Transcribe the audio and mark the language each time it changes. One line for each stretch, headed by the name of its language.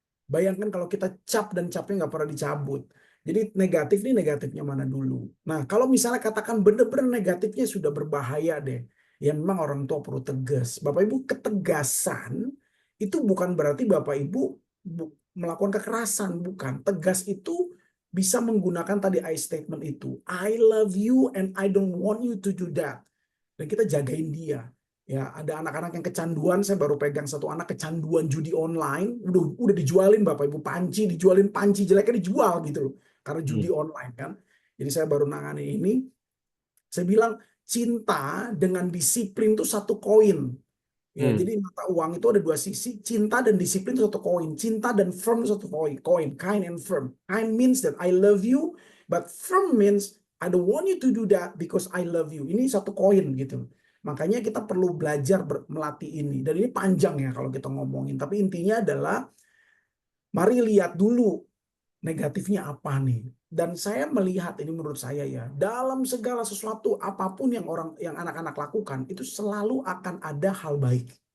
Indonesian: Bayangkan kalau kita cap dan capnya nggak pernah dicabut. Jadi negatif nih, negatifnya mana dulu. Nah, kalau misalnya katakan bener-bener negatifnya sudah berbahaya deh. Ya memang orang tua perlu tegas. Bapak Ibu, ketegasan itu bukan berarti Bapak Ibu melakukan kekerasan, bukan. Tegas itu bisa menggunakan tadi I statement itu.
English: I love you and I don't want you to do that.
Indonesian: Dan kita jagain dia. Ya, ada anak-anak yang kecanduan, saya baru pegang satu anak kecanduan judi online, udah dijualin Bapak Ibu, dijualin panci jeleknya dijual gitu loh. Karena judi online kan. Jadi saya baru nangani ini. Saya bilang cinta dengan disiplin itu satu koin. Ya, jadi mata uang itu ada 2 sisi, cinta dan disiplin itu satu koin, cinta dan firm itu satu koin,
English: kind and firm. Kind means that I love you, but firm means I don't want you to do that because I love you.
Indonesian: Ini satu koin gitu. Makanya kita perlu belajar melatih ini. Dan ini panjang ya kalau kita ngomongin, tapi intinya adalah mari lihat dulu negatifnya apa nih. Dan saya melihat ini menurut saya ya, dalam segala sesuatu apapun yang anak-anak lakukan itu selalu akan ada hal baik.